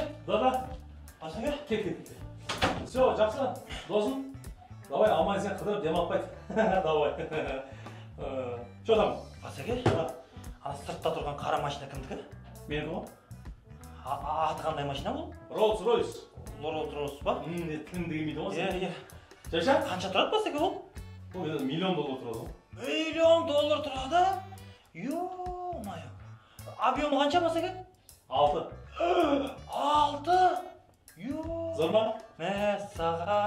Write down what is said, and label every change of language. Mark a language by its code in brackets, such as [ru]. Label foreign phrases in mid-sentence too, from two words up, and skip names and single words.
[kk] Да. Басаке? Кел. Все, жақсы. Досым. Давай, аман сен қыдырып демалып қайт. [ru] Давай. Что там? [kk] Басаке? Ана сыртта тұрған қара машина кімдікі? Менің ғой. Аты қандай машина бұл? Rolls-Royce. Rolls-Royce ба? Тіліңді келмейді ғой сен. Иә. Жайша? Қанша тұрады Басаке бұл? Бұл енді $1 миллион тұрады ғой. $1 тұрады? Ё-майо. Объемы қанша Басаке? 6. 6? Зор ма? Мә, саған.